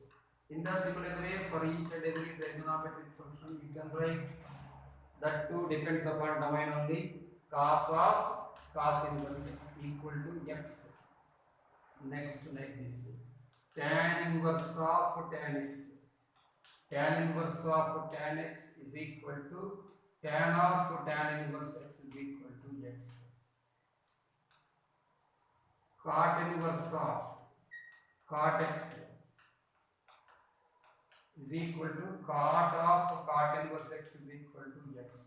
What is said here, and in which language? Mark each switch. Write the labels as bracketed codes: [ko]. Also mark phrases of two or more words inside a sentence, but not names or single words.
[en] In the similar way, for each and every trigonometric function, you can write that too depends upon domain only. Cos of cos inverse x equal to x. Next, like this, tan inverse of tan x. Tan inverse of tan x is equal to tan of tan inverse x is equal to x. Cot inverse of cot x is equal to cot of cot inverse x is equal to x.